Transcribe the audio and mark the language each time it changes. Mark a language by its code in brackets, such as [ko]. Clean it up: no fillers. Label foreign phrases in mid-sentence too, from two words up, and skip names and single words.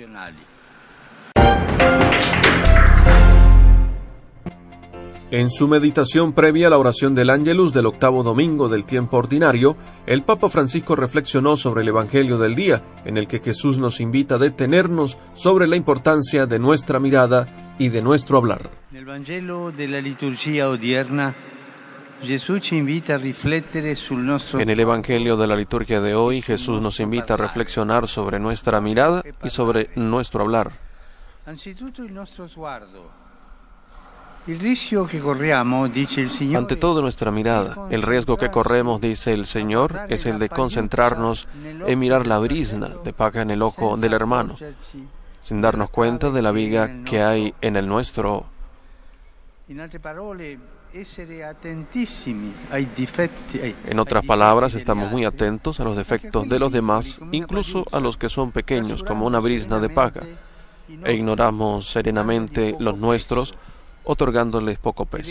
[es] En su meditación previa a la oración del Ángelus del octavo domingo del tiempo ordinario, el Papa Francisco reflexionó sobre el Evangelio del día, en el que Jesús nos invita a detenernos sobre la importancia de nuestra mirada y de nuestro hablar. En el Evangelio de la liturgia [it] odierna, Jesús ci invita a riflettere sul nostro. [es] En el Evangelio de la liturgia de hoy, Jesús nos invita a reflexionar sobre nuestra mirada y sobre nuestro hablar. [it] Anzitutto il nostro sguardo. Il rischio che corriamo, dice il Signore. [es] Ante todo nuestra mirada, el riesgo que corremos, dice el Señor, es el de concentrarnos en mirar la brizna de paja en el ojo del hermano, sin darnos cuenta de la viga que hay en el nuestro. En otras palabras, estamos muy atentos a los defectos de los demás, incluso a los que son pequeños, como una brizna de paja, e ignoramos serenamente los nuestros, otorgándoles poco peso.